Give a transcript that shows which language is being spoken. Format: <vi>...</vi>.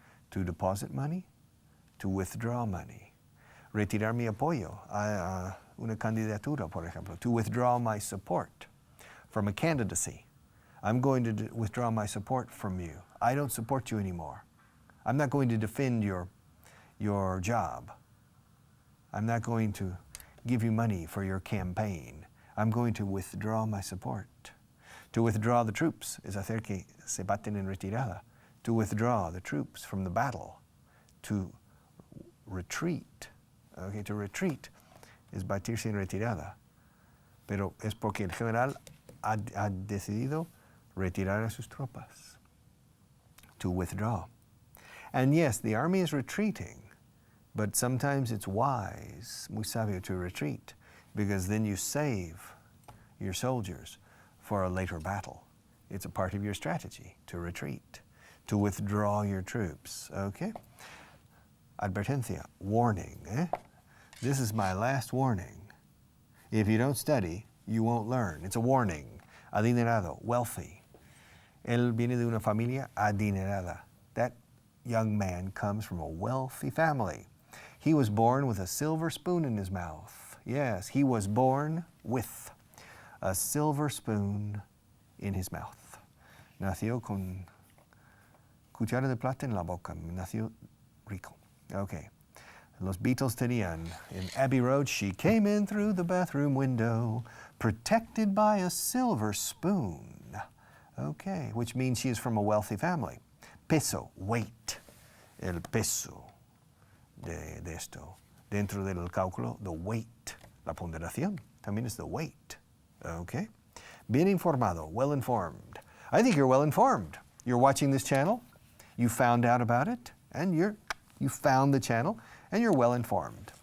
<en>To deposit money, to withdraw money.</en> <es>Retirar mi apoyo a una candidatura, por ejemplo.</es> <en>To withdraw my support from a candidacy. I'm going to withdraw my support from you. I don't support you anymore. I'm not going to defend your job. I'm not going to give you money for your campaign. I'm going to withdraw my support. To withdraw the troops</en> <es>es hacer que se baten en retirada.</es> <en>To withdraw the troops from the battle. To retreat. Okay, to retreat</en> <es>es batirse en retirada. Pero es porque el general ha decidido retirar a sus tropas.</es> <en>To withdraw. And yes, the army is retreating, but sometimes it's wise,</en> <es>muy sabio,</es> <en>to retreat, because then you save your soldiers for a later battle. It's a part of your strategy to retreat, to withdraw your troops, okay? Advertencia, warning, This is my last warning. If you don't study, you won't learn. It's a warning. Adinerado, wealthy.</en> <es>Él viene de una familia adinerada.</es> <en>That young man comes from a wealthy family. He was born with a silver spoon in his mouth. Yes, he was born with a silver spoon in his mouth.</en> <es>Nació con cuchara de plata en la boca. Nació rico. Okay. Los Beatles tenían,</es> <en>in Abbey Road, she came in through the bathroom window, protected by a silver spoon. Okay, which means she is from a wealthy family.</en> <es>Peso, weight. El peso de esto. Dentro del cálculo, the weight. La ponderación también es the weight.</es> <en>Okay? Bien informado, well informed. I think you're well informed. You're watching this channel, you found out about it, and you found the channel, and you're well informed.</en>